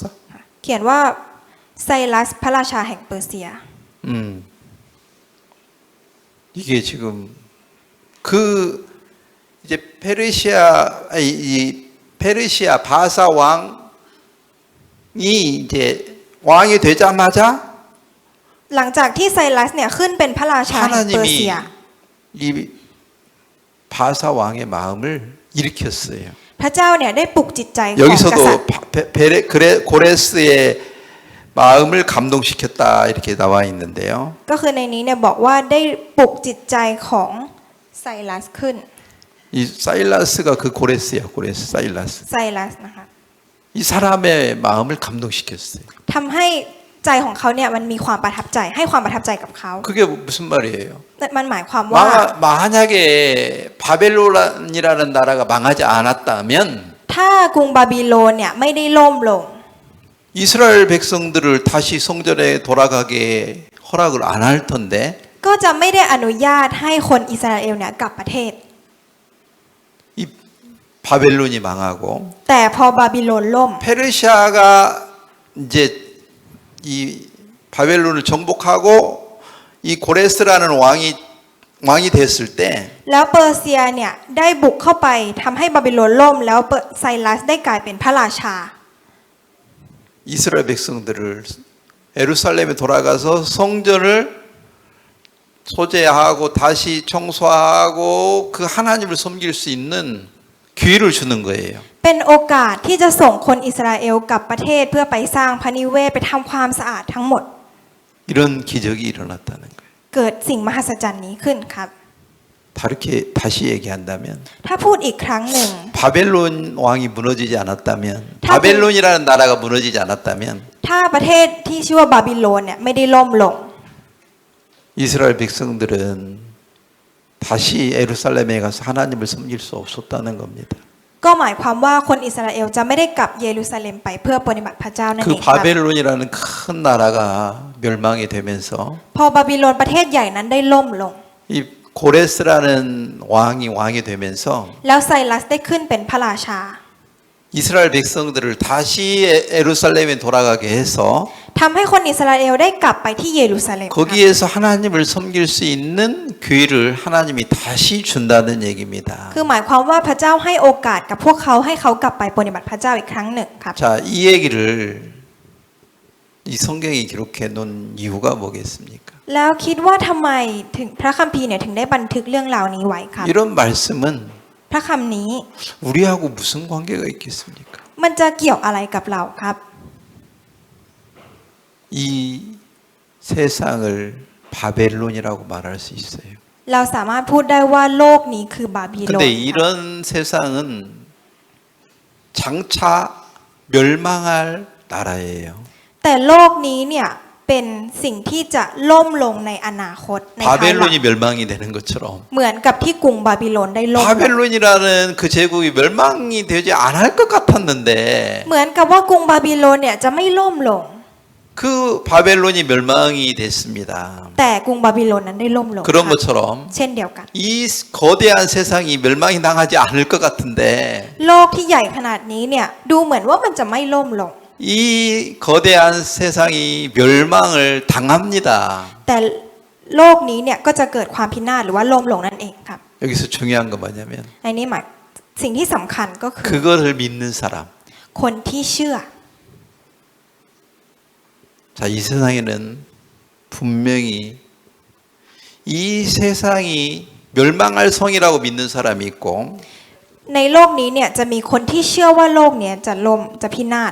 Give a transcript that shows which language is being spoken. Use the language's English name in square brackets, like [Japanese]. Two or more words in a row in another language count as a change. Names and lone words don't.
[Thai] เขียนว่าไซรัสพระราชาแห่งเปอร์เซีย [Korean] 이게 지금 그 이제 페르시아 바사 왕이 이제 왕이 되자마자 [Thai] หลังจากที่ไซรัสเนี่ยขึ้นเป็นพระราชาแห่งเปอร์เซีย [Korean] 하나님이 이 바사 왕의 마음을 일으켰어요. [Thai] พระเจ้าเนี่ยได้ปลุกจิตใจของกษัต [Korean] 여기서도 [Thai] ริย์ [Korean] 고레스의 마음을 감동시켰다 이렇게 나와 있는데요. [Thai] ก็คือในนี้เนี่ยบอกว่าได้ปลุกจิตใจของไซรัสขึ้น [Korean] 이 사일라스가 그 고레스야, 고레스 사일라스. [Thai] ไซรัสนะคะ [Korean] 이 사람의 마음을 감동시켰어요. [Thai] ทำให้ใจของเขาเนี่ยมันมีความประทับใจให้ความประทับใจกับเขา [Korean] 그게 무슨 말이에요? [Thai] มันหมายความว่า [Korean] 만약에 바벨론이라는 나라가 망하지 않았다면 [Thai] ถ้ากรุงบาบิโลนเนี่ยไม่ได้ล่มลง [Korean] 이스라엘 백성들을 다시 성전에 돌아가게 허락을 안 할 텐데 [Thai] ก็จะไม่ได้อนุญาตให้คนอิสราเอลเนี่ยกลับประเทศ [Korean] 이 바벨론이 망하고 [Thai] แต่พอบาบิโลนล่ม [Korean] 페르시아가 이제 이 바벨론을 정복하고 이 고레스라는 왕이 됐을 때 [Thai] แล้วเปอร์เซียเนี่ยได้บุกเข้าไปทำให้บาบิโลนล่มแล้วไซรัสได้กลายเป็นพระราชา [Korean] 이스라엘 백성들을 예루살렘에 돌아가서 성전을 소재하고 다시 청소하고 그 하나님을 섬길 수 있는 기회를 주는 거예요. [Thai] เป็นโอกาสที่จะส่งคนอิสราเอลกลับประเทศเพื่อไปสร้างพระนิเวศไปทำความสะอาดทั้งหมด [Korean] 이런 기적이 일어났다는 거예요. [Thai] เกิดสิ่งมหัศจรรย์นี้ขึ้นครับ [Korean] 다시 얘기한다면 [Thai] ถ้าพูดอีกครั้งหนึ่ง [Korean] 바벨론 왕이 무너지지 않았다면 다- 바벨론이라는 나라가 무너지지 않았다면 [Thai] ถ้าประเทศที่ชื่อว่าบาบิโลนเนี่ยไม่ได้ล่มลง [Korean] 이스라엘 백성들은 다시 예루살렘에 가서 하나님을 섬길 수 없었다는 겁니다. [Thai] ก็หมายความว่าคนอิสราเอลจะไม่ได้กลับเยรูซาเล็มไปเพื่อปฏิบัติพระเจ้านั่น [Korean] 그 [Thai] เองครับ [Korean] 바벨론이라는 큰 나라가 멸망이 되면서 [Thai] พอบาบิโลนประเทศใหญ่นั้นได้ล่มลง [Korean] 이 고레스라는 왕이 되면서 [Thai] แล้วไซรัสได้ขึ้นเป็นพระราชา [Korean] 이스라엘 백성들을 다시 예루살렘에 돌아가게 해서 [Thai] ทำให้คนอิสราเอลได้กลับไปที่เยรูซาเล็มครับ [Korean] 거기에서 하나님을 섬길 수 있는 기회를 하나님이 다시 준다는 얘기입니다. [Thai] คือหมายความว่าพระเจ้าให้โอกาสกับพวกเขาให้เขากลับไปปฏิบัติพระเจ้าอีกครั้งหนึ่งครับ [Korean] 자, 이 얘기를 이 성경이 기록해 놓은 이유가 뭐겠습니까? [Thai] แล้วคิดว่าทำไมถึงพระคัมภีร์เนี่ยถึงได้บันทึกเรื่องราวนี้ไว้ครับ [Korean] 이런 말씀은 [Thai] พระคำนี้ [Korean] 우리하고 무슨 관계가 있겠습니까? [Thai] มันจะเกี่ยวอะไรกับเราครับ [Korean] 이 세상을 바벨론이라고 말할 수 있어요. [Thai] เราสามารถพูดได้ว่าโลกนี้คือบาบิโลน [Korean] 근데 이런 세상은 장차 멸망할 나라예요. [Thai] แต่โลกนี้เนี่ยเป็นสิ่งที่จะล่มลงในอนาคตในภายหลัง [Korean] 바벨론이 멸망이 되는 것처럼 [Thai] เหมือนกับที่กรุงบาบิโลนได้ล่มลง [Korean] 바벨론이라는 그 제국이 멸망이 되지 않을 것 같았는데 [Thai] เหมือนกับว่ากรุงบาบิโลนเนี่ยจะไม่ล่มลง [Korean] 그 바벨론이 멸망이 됐습니다. [Thai] แต่กรุงบาบิโลนนั้นได้ล่มลง [Korean] 그런 [Thai] ครับ [Korean] 것처럼 [Thai] เช่นเดียวกัน [Korean] 이 거대한 세상이 멸망이 당하지 않을 것 같은데 [Thai] โลกที่ใหญ่ขนาดนี้เนี่ยดูเหมือนว่ามันจะไม่ล่มลง [Korean] 이 거대한 세상이 멸망을 당합니다. [Thai] แต่โลกนี้เนี่ยก็จะเกิดความพินาศหรือว่าล่มลงนั่นเองครับ [Korean] 여기서 중요한 건 뭐냐면 [Thai] ในนี้หมายสิ่งที่สำคัญก็คือ [Korean] 그거를 믿는 사람. [Thai] คนที่เชื่อ [Korean] 자, 이 세상에는 분명히 이 세상이 멸망할 성이라고 믿는 사람이 있고 [Thai] ในโลกนี้เนี่ยจะมีคนที่เชื่อว่าโลกเนี้ยจะล่มจะพินาศ